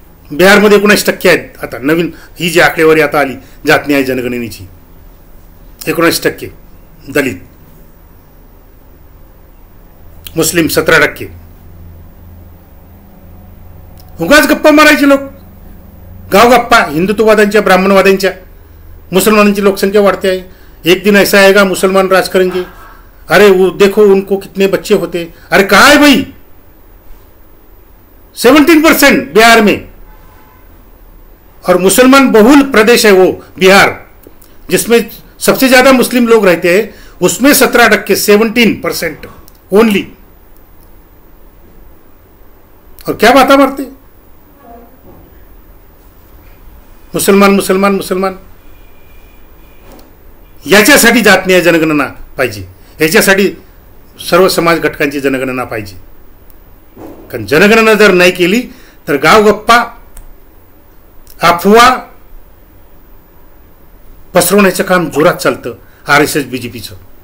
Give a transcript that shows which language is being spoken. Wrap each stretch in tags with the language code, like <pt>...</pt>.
<mr>बिहारमध्ये 19% आहेत. आता नवीन ही जी आकडेवारी आता आली जात न्याय जनगणनेची, 19% दलित, मुस्लिम 17%. उगाच गप्पा मारायचे लोक, गाव गप्पा हिंदुत्ववाद्यांच्या, ब्राह्मणवाद्यांच्या. मुसलमानांची लोकसंख्या वाढते आहे.</mr> <hi>एक दिन ऐसा आएगा मुसलमान राज करेंगे. अरे वो देखो उनको कितने बच्चे होते. अरे कहा है भाई, 17% बिहार में, और मुसलमान बहुल प्रदेश है वो बिहार, जिसमें सबसे ज्यादा मुस्लिम लोग रहते हैं. उसमें 17%, 17% ओनली. और क्या बात मारते, मुसलमान मुसलमान मुसलमान.</hi> <mr>याच्यासाठी जात न्याय जनगणना पाहिजे, याच्यासाठी सर्व समाज घटकांची जनगणना पाहिजे. कारण जनगणना जर नाही केली तर गाव गप्पा, अफवा पसरवण्याचं काम जोरात चालतं RSS BJPचं.</mr>